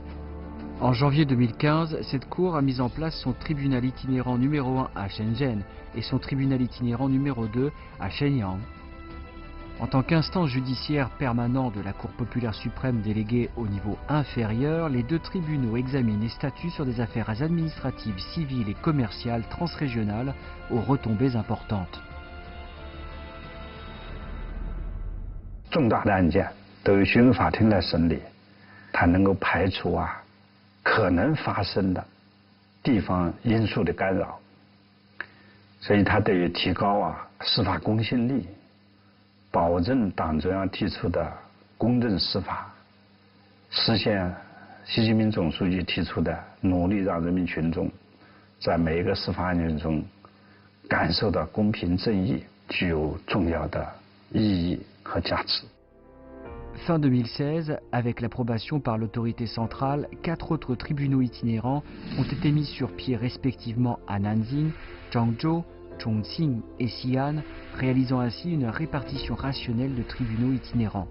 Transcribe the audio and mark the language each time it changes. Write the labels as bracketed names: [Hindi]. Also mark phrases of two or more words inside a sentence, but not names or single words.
[French] En janvier 2015, cette Cour a mis en place son tribunal itinérant numéro 1 à Shenzhen et son tribunal itinérant numéro 2 à Shenyang. En tant qu'instance judiciaire permanente de la Cour populaire suprême déléguée au niveau inférieur, les deux tribunaux examinent et statuent sur des affaires administratives, civiles et commerciales transrégionales aux retombées importantes. [Chinese] 重大的案件都由巡视法庭来审理，它能够排除可能发生的地方因素的干扰，所以它对于提高司法公信力。保证党中央提出的公正司法，实现习近平总书记提出的努力让人民群众在每一个司法案件中感受到公平正义，具有重要的意义和价值。 [French] Fin 2016, avec l'approbation par l'autorité centrale, 4 autres tribunaux itinérants ont été mis sur pied respectivement à Nanjing, Zhangzhou, Chongqing et Xi'an, réalisant ainsi une répartition rationnelle de tribunaux itinérants.